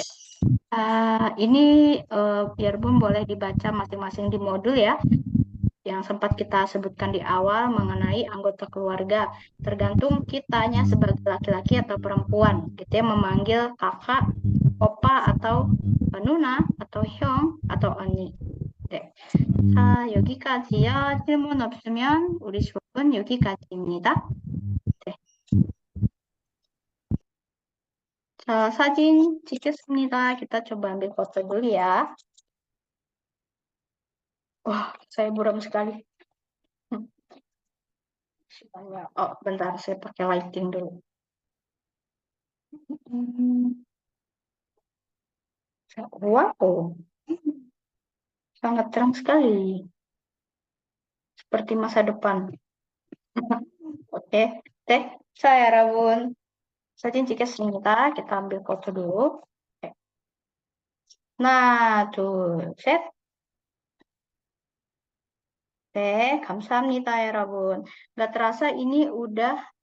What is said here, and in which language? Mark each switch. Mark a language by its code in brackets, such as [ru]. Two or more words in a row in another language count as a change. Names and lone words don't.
[id] Ini Rebun boleh dibaca masing-masing di modul ya. Yang sempat kita sebutkan di awal mengenai anggota keluarga, tergantung kitanya sebagai laki-laki atau perempuan, gitu ya, memanggil kakak, opa atau nuna atau hyung atau oni. [ko] 자, 여기까지요. 질문 없으면 우리 수업은 여기까지입니다. 네. 자, 사진 찍겠습니다. [id] Kita coba ambil foto dulu ya. Wah, saya buram sekali. Oh, bentar, saya pakai lighting dulu. Wow, sangat terang sekali. Seperti masa depan. Oke, saya Rabun. [ko] Sa진 찍겠습니다. [id] kita ambil foto dulu. Oke. [ko] 하나, 둘, 셋. 감사합니다, 여러분. [id] Nggak terasa ini udah